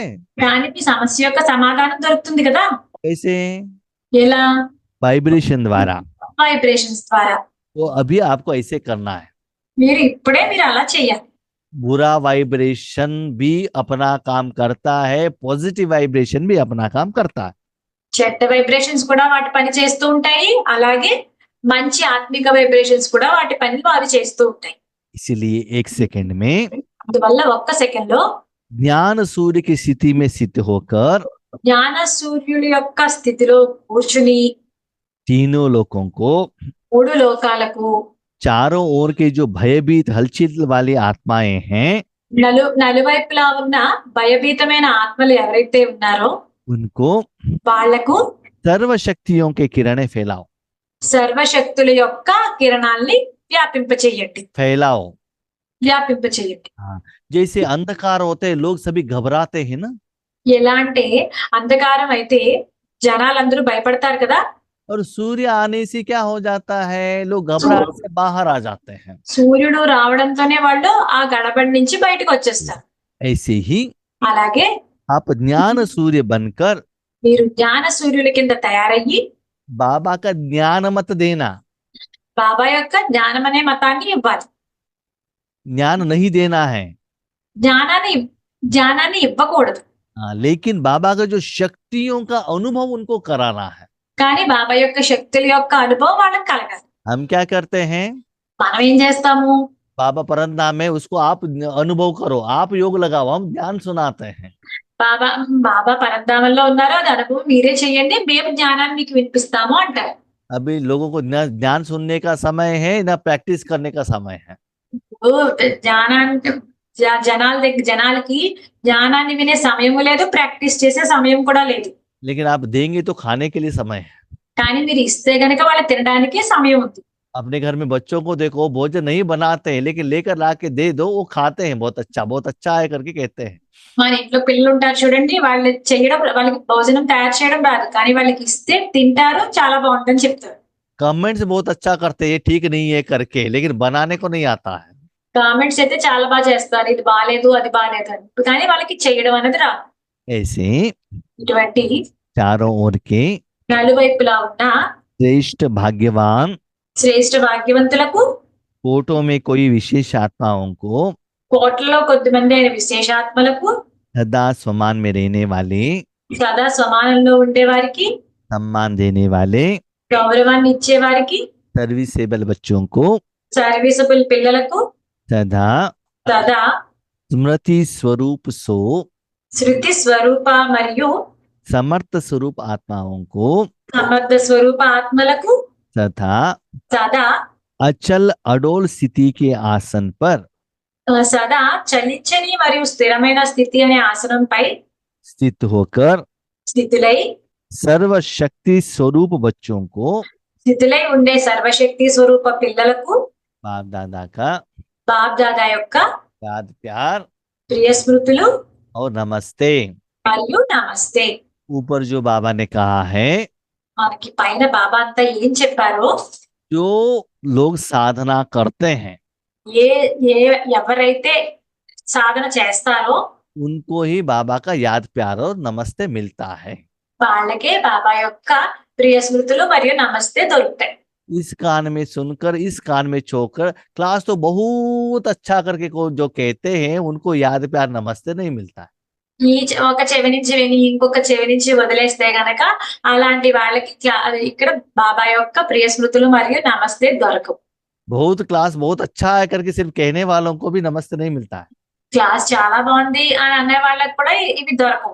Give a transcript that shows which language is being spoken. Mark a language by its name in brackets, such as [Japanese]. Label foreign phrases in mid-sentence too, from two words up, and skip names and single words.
[Telugu] కానీ మీ సమస్య యొక్క సమాధానం దొరుకుతుంది కదా. [Hindi] कैसे? [Telugu] ఎలా? [Hindi] वाइब्रेशन द्वारा। [Telugu] వైబ్రేషన్స్ ద్వారా. [Hindi] तो अभी आपको ऐसे करना है। [Telugu] మీరు అలా చేయాలి. [Hindi] बुरा वाइब्रेशन भी अपना काम करता है, [English] positive vibration [Hindi] भी अपना काम करता है। [Telugu] చెడ్డ వైబ్రేషన్స్ కూడా వాటి పని చేస్తూ ఉంటాయి, అలాగే మంచి ఆత్మిక వైబ్రేషన్స్ కూడా వాటి పని అవి చేస్తూ ఉంటాయి. [Hindi] इसलिए एक सेकंड में [Telugu] అందువల్ల ఒక్క సెకండ్ లో [Hindi] ज्ञान सूर्य की स्थिति में स्थित होकर [Telugu] జ్ఞాన సూర్యుడి యొక్క స్థితిలో కూర్చుని [Hindi] तीनों लोगों को, [Telugu] మూడు లోకాలకు, [Hindi] चारों ओर के जो भयभीत हलचल वाली आत्माएं हैं, [Telugu] నలువైపులా ఉన్న భయభీతమైన ఆత్మలు ఎవరైతే ఉన్నారో [Hindi] उनको [Telugu] వాళ్లకు [Hindi] सर्व शक्तियों के किरणें फैलाओ। [Telugu] సర్వశక్తుల యొక్క కిరణాల్ని వ్యాపింపచేయండి. [Hindi] फैलाओ। [Telugu] వ్యాపింపచేయండి. [Hindi] जैसे अंधकार होते हैं, लोग सभी घबराते हैं ना, [Telugu] ఎలా అంటే అంధకారం అయితే జనాలందరూ భయపడతారు కదా, [Hindi] और सूर्य आने से क्या हो जाता है, लोग घबराहट से बाहर आ जाते हैं। [Telugu] సూర్యుడు రావడంతోనే వాళ్ళు ఆ గడబడి నుంచి బయటకు వచ్చేస్తారు. [Hindi] ऐसे ही [Telugu] అలాగే [Hindi] आप ज्ञान सूर्य बनकर [Telugu] మీరు జ్ఞాన సూర్యుల కింద తయారయ్యి [Hindi] बाबा का ज्ञान मत देना, [Telugu] బాబా యొక్క జ్ఞానం అనే మతాన్ని ఇవ్వాలి. [Hindi] ज्ञान नहीं देना है, [Telugu] జ్ఞానాన్ని ఇవ్వకూడదు, [Hindi] लेकिन बाबा का जो शक्तियों का अनुभव उनको कराना है। [Telugu] కానీ బాబా యొక్క శక్తుల యొక్క అనుభవం వాళ్ళకి కలగాలి. [Hindi] हम क्या करते हैं, [Telugu] మనం ఏం చేస్తాము, [Hindi] बाबा परंतु में उसको आप अनुभव करो, आप योग लगाओ, हम ज्ञान सुनाते हैं। [Telugu] బాబా పరంధామంలో ఉన్నారు, అది అనుభవం మీరే చెయ్యండి, మేము జ్ఞానాన్ని మీకు వినిపిస్తాము అంటారు. [Hindi] अभी लोगों को न ज्ञान सुनने का समय है, न प्रैक्टिस करने का समय है। [Telugu] జనాలకి జ్ఞానాన్ని వినే సమయం లేదు, ప్రాక్టీస్ చేసే సమయం కూడా లేదు. [Hindi] लेकिन आप देंगे तो खाने के लिए समय है। [Telugu] కానీ మీరు ఇస్తే గనక వాళ్ళు తినడానికి సమయం ఉంది. [Hindi] अपने घर में बच्चों को देखो, भोजन नहीं बनाते हैं, लेकिन लेकर ला के दे दो, वो खाते हैं, बहुत अच्छा है करके कहते हैं। [Telugu] మన ఇంట్లో పిల్లలు ఉంటారు చూడండి, వాళ్ళు చేయడం, వాళ్ళకి భోజనం తయారు చేయడం రాదు, కానీ వాళ్ళకి ఇస్తే తింటారు, చాలా బాగుందని చెప్తారు. [Hindi] कमेंट्स बहुत अच्छा करते हैं, ये ठीक नहीं है करके, लेकिन बनाने को नहीं आता है। [Telugu] కామెంట్స్ అయితే చాలా బాగా చేస్తారు, ఇది బాగాలేదు అది బాగాలేదు అని, కానీ వాళ్ళకి చేయడం అనేది రాదు. [Hindi] ऐसे [Telugu] ఇటువంటి [Hindi] चारों ओर के [Telugu] నలువైపులా ఉన్న [Hindi] श्रेष्ठ भाग्यवान, [Telugu] శ్రేష్ఠ భాగ్యవంతులకు, [Hindi] कोटों में कोई विशेष आत्माओं को, [Telugu] కోట్లలో కొద్దిమంది అయిన విశేషాత్మలకు, [Hindi] सदा स्वमान में रहने वाले, [Telugu] సదా సమానంలో ఉండే వారికి, [Hindi] सम्मान देने वाले, [Telugu] గౌరవాన్ని ఇచ్చే వారికి, [Hindi] सर्विसेबल बच्चों को [Telugu] సర్వీసబుల్ పిల్లలకు [Hindi] सदा [Telugu] సదా [Hindi] स्मृति स्वरूप सो [Telugu] శృతి స్వరూప మరియు [Hindi] समर्थ स्वरूप आत्माओं को [Telugu] సమర్థ స్వరూప ఆత్మలకు [Hindi] तथा [Telugu] సదా [Hindi] अचल अडोल स्थिति के आसन पर [Telugu] సదా చలించని మరియు స్థిరమైన స్థితి అనే ఆసనంపై [Hindi] स्थित होकर [Telugu] స్థితులై [Hindi] सर्वशक्ति स्वरूप बच्चों को, [Telugu] స్థితులై ఉండే సర్వశక్తి స్వరూప పిల్లలకు [Hindi] बाप दादा का [Telugu] బాప్ దాదా యొక్క [Hindi] याद प्यार [Telugu] ప్రియ స్మృతులు [Hindi] और नमस्ते। [Telugu] మరియు నమస్తే. [Hindi] ऊपर जो बाबा ने कहा है, [Telugu] మనకి పైన బాబా అంతా ఏం చెప్పారో, [Hindi] जो लोग साधना करते हैं [Telugu] ఏ ఏ ఎవరైతే సాధన చేస్తారో [Hindi] उनको ही बाबा का याद प्यार और नमस्ते मिलता है। [Telugu] వాళ్ళకే బాబా యొక్క ప్రియ స్మృతులు మరియు నమస్తే దొరుకుతాయి. [Hindi] इस कान में सुनकर इस कान में छोकर क्लास तो बहुत अच्छा करके को जो कहते हैं उनको याद प्यार नमस्ते नहीं मिलता है। [Telugu] ఒక చెవి నుంచి విని ఇంకొక చెవి నుంచి వదిలేస్తే గనక అలాంటి వాళ్ళకి ఇక్కడ బాబా యొక్క ప్రియ స్మృతులు మరియు నమస్తే దొరకవు. [Hindi] बहुत क्लास बहुत अच्छा है करके सिर्फ कहने वालों को भी नमस्ते नहीं मिलता है। [Telugu] క్లాస్ చాలా బాగుంది అని అనే వాళ్ళకి కూడా ఇవి దొరకవు.